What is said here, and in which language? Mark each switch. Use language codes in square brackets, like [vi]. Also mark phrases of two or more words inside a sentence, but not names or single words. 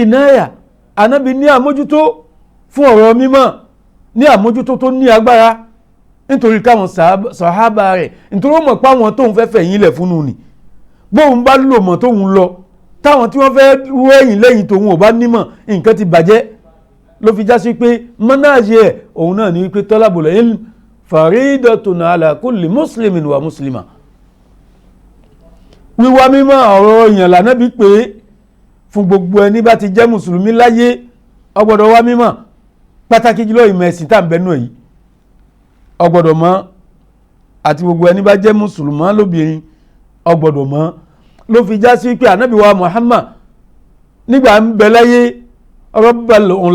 [yo] ìnáyà ànábì ní àmójútó fún ọ̀rọ̀ mímọ̀ ní àmójútó tó ní agbára nítorí káwọn sàhábà rẹ̀ nítorí ó mọ̀ páwọn tóun fẹ́ fẹ̀yìn lẹ̀ fún un ni bóun bá lò mọ̀ tóun lọ táwọn tí wọ́n fẹ́ rú ẹ̀yìn lẹ́yìn tóun ò bá nímọ̀ nǹkan ti bàjẹ́ ló fi já sí pé mọ́náàjì ẹ̀ òun náà ní wípé [ar] طلب العلم فريضة على كل مسلم ومسلمة. [yo] Wíwá mímọ̀ ọ̀rọ̀ èèyàn lànábì pé fún gbogbo ẹni bá ti jẹ́ mùsùlùmí láyé ó gbọ́dọ̀ wá mímọ̀ pàtàkì jùlọ ìmọ̀ ẹ̀sìn tá à ń bẹnu èyí ó gbọ́dọ̀ mọ̀ àti gbogbo ẹni bá jẹ́ mùsùlùmá lóbìnrin ó gbọ́dọ̀ mọ̀ ló fi já sí pé ànábì wa Muhammad nígbà ń bẹ láyé rabbal